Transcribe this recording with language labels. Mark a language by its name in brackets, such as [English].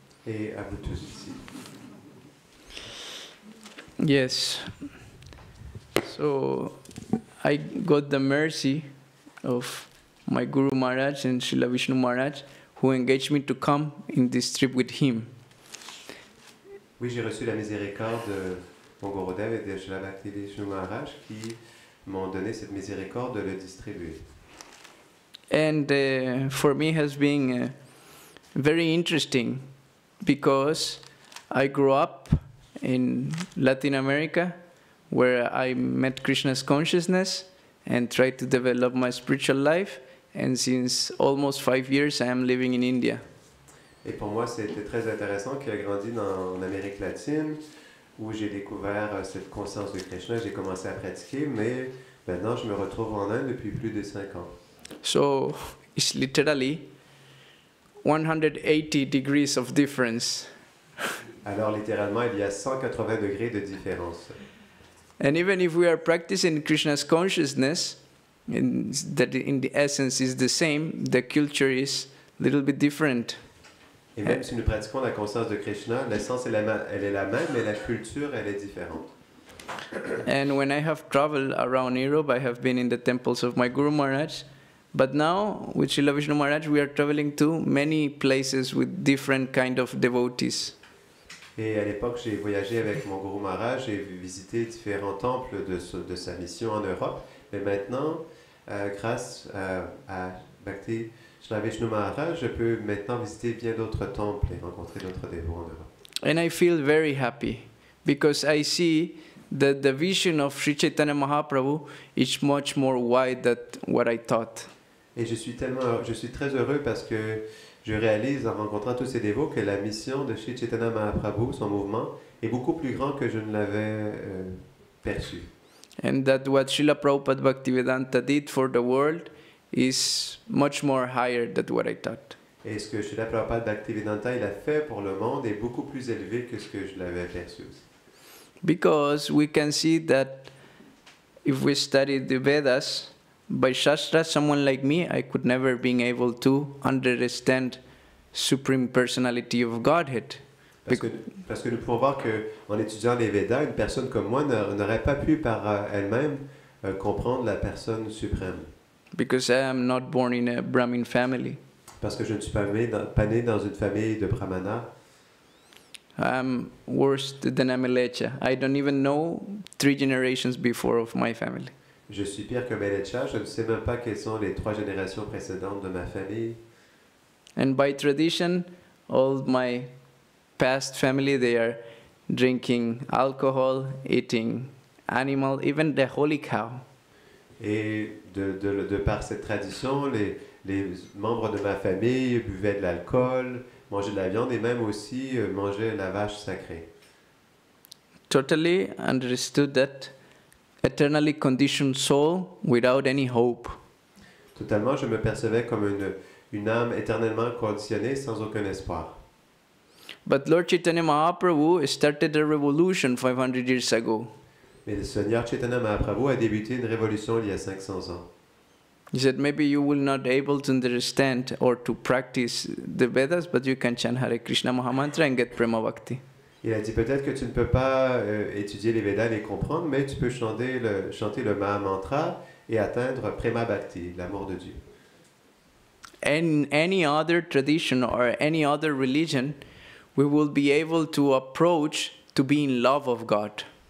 [French] Et à vous tous ici. [English] Yes. So I got the mercy of my Guru Maharaj and Srila Vishnu Maharaj, who engaged me to come in this trip with him. [French] Oui, j'ai reçu la miséricorde de mon Gurudev et de Srila Bhakti Vishnu Maharaj qui m'ont donné cette miséricorde de le distribuer. [English] And for me has been very interesting because I grew up in Latin America where I met Krishna's consciousness and tried to develop my spiritual life. And since almost 5 years, I am living in India. [French] Et pour moi, c'était très intéressant qu'il a grandi en Amérique latine, où j'ai découvert cette conscience de Krishna. J'ai commencé à pratiquer, mais maintenant, je me retrouve en Inde depuis plus de 5 ans. [English] So it's literally 180 degrees of difference. [French] Alors, littéralement, il y a 180 degrés de différence. [English] And even if we are practicing Krishna's consciousness, that in the essence is the same, the culture is a little bit different. [French] Et même si nous pratiquons la conscience de Krishna, l'essence elle est la même, mais la culture elle est différente. [English] And when I have traveled around Europe, I have been in the temples of my Guru Maharaj. But now, with Srila Vishnu Maharaj, we are traveling to many places with different kind of devotees. [French] Et à l'époque, j'ai voyagé avec mon Guru Maharaj, j'ai visité différents temples de sa mission en Europe. Mais maintenant, grâce à Bhakti, Srila Vishnu Maharaj, je peux maintenant visiter bien d'autres temples et rencontrer d'autres dévots en Europe. [English] And I feel very happy because I see that the vision of Sri Chaitanya Mahaprabhu is much more wide than what I thought. [French] Et je suis très heureux parce que je réalise en rencontrant tous ces dévots que la mission de Sri Chaitanya Mahaprabhu, son mouvement, est beaucoup plus grand que je ne l'avais perçu. [English] And that what Srila Prabhupada Bhaktivedanta did for the world is much more higher than what I thought. [French] Et ce que Srila Prabhupada Bhaktivedanta il a fait pour le monde est beaucoup plus élevé que ce que je l'avais perçu aussi. [English] Because we can see that if we study the Vedas, by Shastra, someone like me, I could never be able to understand Supreme Personality of Godhead. [French] Parce que nous pouvons voir qu'en étudiant les Védas, une personne comme moi n'aurait pas pu par elle-même comprendre la personne suprême. [English] Because I am not born in a Brahmin family. [French] Parce que je ne suis pas né dans une famille de brahmanas. [English] I'm worse than a Melecha. I don't even know 3 generations before of my family. [French] Je suis pire que Melecha. Je ne sais même pas quelles sont les 3 générations précédentes de ma famille. [English] And by tradition, all my past family, they are drinking alcohol, eating animal, even the holy cow. [French] Et de par cette tradition, les membres de ma famille buvaient de l'alcool, mangeaient de la viande et même aussi mangeaient la vache sacrée. [English] Totally understood that eternally conditioned soul without any hope. [French] Totalement, je me percevais comme une âme éternellement conditionnée sans aucun espoir. [English] But Lord Chaitanya Mahaprabhu started a revolution 500 years ago. [French] Mais le Seigneur Chaitanya Mahaprabhu a débuté une révolution il y a 500 ans. [English] He said, maybe you will not be able to understand or to practice the Vedas, but you can chant Hare Krishna Mahamantra and get Prema Bhakti. [French] Il a dit peut-être que tu ne peux pas étudier les Védas et les comprendre, mais tu peux chanter le Mahamantra et atteindre Prema Bhakti, l'amour de Dieu. [English] In any other tradition or any other religion, we will be able to approach to be in love of God.